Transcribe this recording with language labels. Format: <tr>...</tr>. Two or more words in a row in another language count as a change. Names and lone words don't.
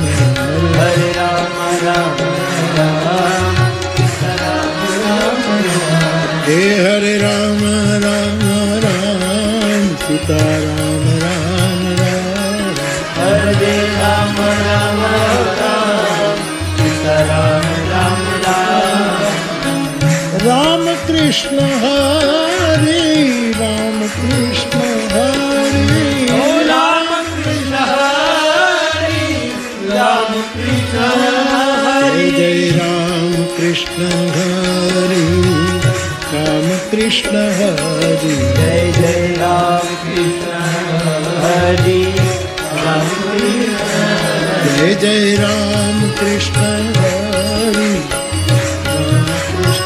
<gu>હરે રામ રામ રામ સીતારામ રામ, હે હરે રામ રામ રામ સીતારામ રામ રામ, હરે રામ રામ રામ સીતારામ રામ રામ.</gu> <hi>રામ કૃષ્ણ હરે, રામ કૃષ્ણ હરે, રામ जय जय राम कृष्ण हरि राम कृष्ण हरि जय जय राम कृष्ण हरि राम कृष्ण जय जय राम कृष्ण हरि राम कृष्ण</hi>